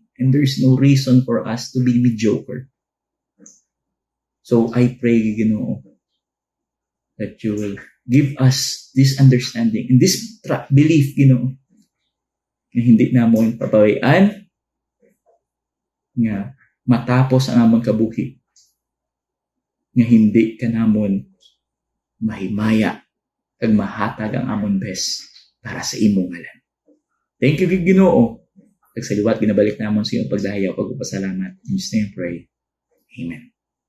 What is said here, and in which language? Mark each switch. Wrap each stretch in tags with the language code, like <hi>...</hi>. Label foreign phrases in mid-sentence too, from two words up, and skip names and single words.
<en>And there is no reason for us to be mediocre. So I pray, Ginoo, that you will give us this understanding and this belief,</en> <hil>Ginoo, na hindi namon pabayaan nga matapos ang amon kabuhi nga hindi ka namon mahimaya kag mahatag ang amon best para sa imong ngalan.</hil> <en>Thank you, Ginoo.</en> <hil>Nagsaliwat ginabalik namon sa iyong pagdayaw, pagpasalamat.</hil> <en>In Jesus' name I pray. Amen.</en>